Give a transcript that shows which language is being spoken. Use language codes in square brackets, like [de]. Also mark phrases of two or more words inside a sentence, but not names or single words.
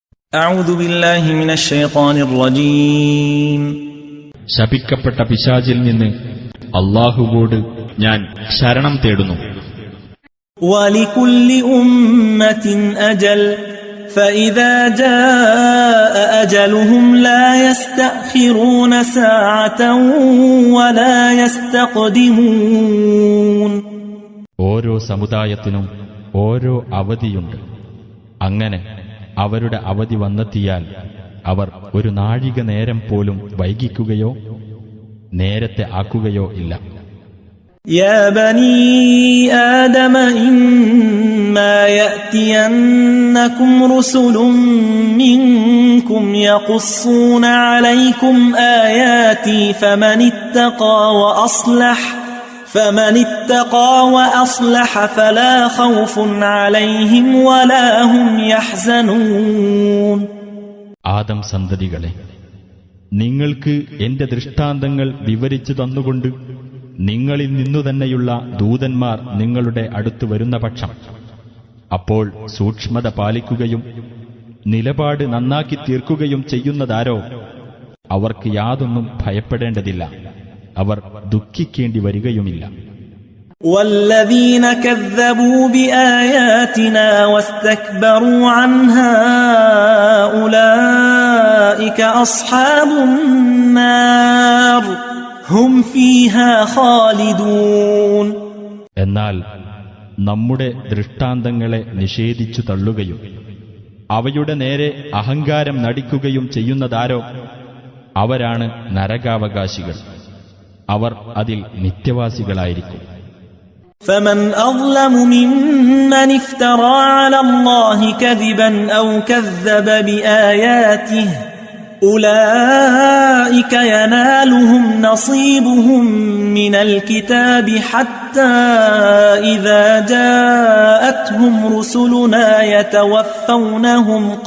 [ar] أعوذ بالله من الشيطان الرجيم. [ml] ശപിക്കപ്പെട്ട പിശാചിൽ നിന്ന് അല്ലാഹുവോട് ഞാൻ ശരണം തേടുന്നു. [ar] ولكل أمة أجل فإذا جاء أجلهم لا يستأخرون ساعة ولا يستقدمون. [ml] ഓരോ സമുദായത്തിനും ഓരോ അവധിയുണ്ട്. അങ്ങനെ അവരുടെ അവധി വന്നെത്തിയാൽ അവർ ഒരു നാഴിക നേരം പോലും വൈകിക്കുകയോ നേരത്തെ ആക്കുകയോ ഇല്ല. [ar] يا بني آدم إما يأتينكم رسل منكم يقصون عليكم آياتي فمن اتقى وأصلح فلا خوف عليهم ولا هم يحزنون. [ml] ആദം സന്തതികളെ, നിങ്ങൾക്ക് എന്റെ ദൃഷ്ടാന്തങ്ങൾ വിവരിച്ചു തന്നുകൊണ്ട് നിങ്ങളിൽ നിന്നുതന്നെയുള്ള ദൂതന്മാർ നിങ്ങളുടെ അടുത്ത് വരുന്ന പക്ഷം, അപ്പോൾ സൂക്ഷ്മത പാലിക്കുകയും നിലപാട് നന്നാക്കി തീർക്കുകയും ചെയ്യുന്നതാരോ അവർക്ക് യാതൊന്നും ഭയപ്പെടേണ്ടതില്ല, അവർ ദുഃഖിക്കേണ്ടി വരികയുമില്ല. [ar] والذين كذبوا بآياتنا واستكبروا عنها أولئك أصحاب النار هم فيها خالدون. [ml] എന്നാൽ നമ്മുടെ ദൃഷ്ടാന്തങ്ങളെ നിഷേധിച്ചു തള്ളുകയും അവയുടെ നേരെ അഹങ്കാരം നടിക്കുകയും ചെയ്യുന്നതാരോ അവരാണ് നരകാവകാശികൾ, അവർ അതിൽ നിത്യവാസികളായിരിക്കും. [ar] فمن أظلم ممن افترى على الله كذبا أو كذب بآياته أولئك ينالهم نصيبهم من الكتاب حتى إذا جاءتهم رسلنا يتوفونهم